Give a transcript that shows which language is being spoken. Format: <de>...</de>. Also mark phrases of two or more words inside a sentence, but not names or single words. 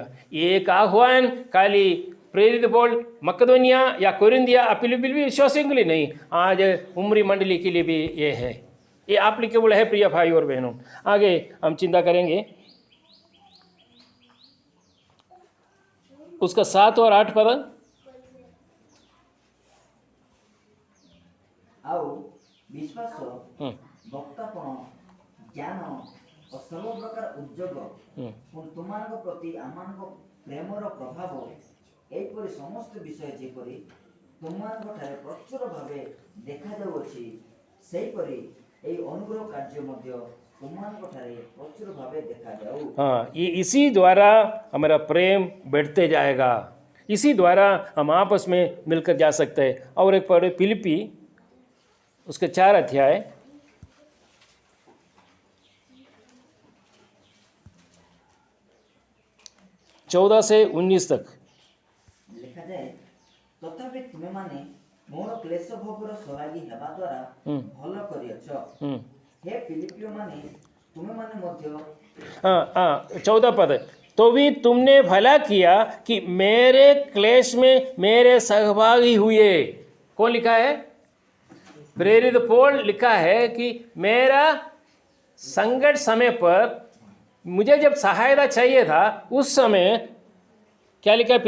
<hi>एक आह्वान खाली प्रेरित पौल मकदोनिया या कोरिन्थिया फिलिप्पी विश्वासियों के लिए नहीं, आज उम्री मंडली के लिए भी ये है, ये एप्लीकेबल है। प्रिय भाई और बहनों, आगे हम चिंता करेंगे उसका 7 और 8 पद।</hi> <or>ଆଉ ବିଶ୍ୱାସ ବକ୍ତାପଣ ଜ୍ଞାନ ଓ ସବୁ ପ୍ରକାର ଉଦ୍ଯୋଗ ପୁଣି ତୁମମାନଙ୍କ ପ୍ରତି ଆମମାନଙ୍କ ପ୍ରେମର ପ୍ରଭାବ ଏହିପରି ସମସ୍ତ ବିଷୟ ଯେପରି ତୁମମାନଙ୍କ ଠାରେ ପ୍ରଚୁର ଭାବେ ଦେଖାଯାଉଅଛି, ସେହିପରି ଏହି ଅନୁଗ୍ରହ କାର୍ଯ୍ୟ ମଧ୍ୟ ତୁମମାନଙ୍କ ଠାରେ ପ୍ରଚୁର ଭାବେ ଦେଖାଯାଉ।</or> <hi>हाँ, ये इसी द्वारा हमारा प्रेम बढ़ते जाएगा, इसी द्वारा हम आपस में मिलकर जा सकते हैं। और एक पढ़े फिलिपी उसके 4 अध्याय 14 से 19 तक।</hi> <or>ଲେଖାଯାଏ ତଥାପି ତୁମେମାନେ ମୋର କ୍ଲେଶ ଭୋଗର ସହାୟୀ ହେବା ଦ୍ୱାରା ଭଲ କରିଅଛ।</or> <hi>हे फिलिपियो माने तुम्हें मध्य 14 पद। तो भी तुमने भला किया कि मेरे क्लेश में मेरे सहभागी हुए। कौन लिखा है? प्रेरित पौल लिखा है कि मेरा संकट समय पर मुझे जब सहायता चाहिए था उस समय क्या लिखा है?</hi>